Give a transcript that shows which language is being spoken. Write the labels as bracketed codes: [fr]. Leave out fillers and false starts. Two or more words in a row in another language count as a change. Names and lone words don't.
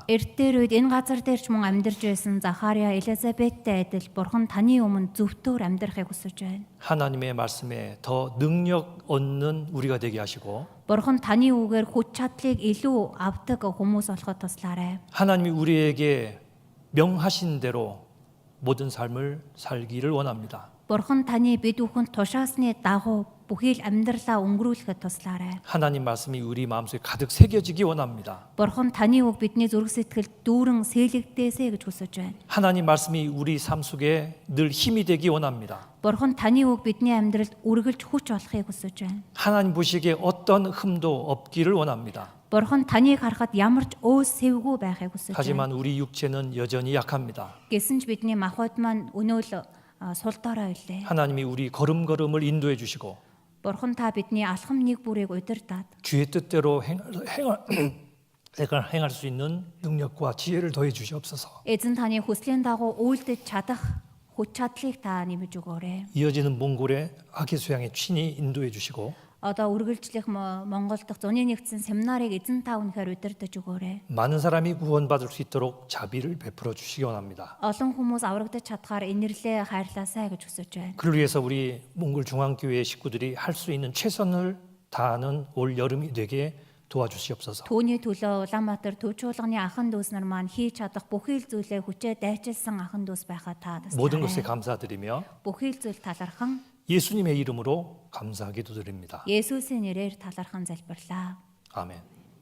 [mn] Эртээр үед энэ газар дээр ч мөн амьдарч байсан Захариа Элизабеттэй адил Бурхан таны өмнө зөвхтөөр амьдрахыг хүсэж байна. [ko] 하나님의 말씀에 더 능력 얻는 우리가 되게 하시고 [mn] Бурхан таны үгээр хүч чадлыг илүү авдаг хүмүүс болоход туслаарай. [ko] 하나님이 우리에게 명하신 대로 모든 삶을 살기를 원합니다. [mn] Бурхан таны бид бүхэнд тушаасны дагуу бүхий л амьдралаа өнгөрүүлэхэд туслаарай. [ko] 하나님 말씀이 우리 마음속에 가득 새겨지기 원합니다. [mn] Бурхан таны үг бидний зүрх сэтгэлд дүүрэн сэлэгдээсэй гэж хүсэж байна. [ko] 하나님 말씀이 우리 삶 속에 늘 힘이 되기 원합니다. [mn] Бурхан таны үг бидний амьдралд үргэлж хүч болохыг хүсэж байна. [ko] 하나님 보시기에 어떤 흠도 없기를 원합니다. [mn] Бурхан таныг харахад ямар ч өөс сэвгүй байхыг хүсэж байна. [ko] 하지만 우리 육체는 여전히 약합니다. [mn] Гэсэн ч бидний махбод маань өнөөл сул дорой байлээ. [ko] 하나님이 우리 걸음걸음을 인도해 주시고 [mn] Бурхан та бидний алхам нэг бүрийг удирдаад [ko] 주의 뜻대로 행할 수 있는 능력과 지혜를 더해 주시옵소서. [mn] эзэн таны хүслийн дагуу үйлдэж чадах хүч чадлыг та нэмж өгөөрэй. [ko] 이어지는 몽골의 아기수양의 친히 인도해 주시고 [mn] Одоо үргэлжлэх Монгол дахь зуны нэгдсэн семинарыг эзэн та үнэхээр удирдах өгөөрэй. [ko] 많은 사람이 구원받을 수 있도록 자비를 베풀어 주시기 원합니다. [mn] Олон хүмүүс аврагдаж чадхаар инэрлээ хайрлаасай гэж хүсэж байна. [ko] 그를 위해서 우리 몽골 중앙교회 식구들이 할 수 있는 최선을 다하는 올 여름이 되게 도와주시옵소서. [mn] Түүний төлөө Улаанбаатар төвчүүлганы ахын дүүс нар маань хийж чадах бүхий л зүйлээ хүчээ дайчилсан ахын дүүс байхаа та [ko] 모든 것에 [mn] туслаарай. [ko] 감사드리며 [mn] Бүхий л зүйл талархан [ko] 예수님의 이름으로 감사하게 드립니다. [mn] Есүсийн нэрээр талархан залбирлаа. [ko] 아멘.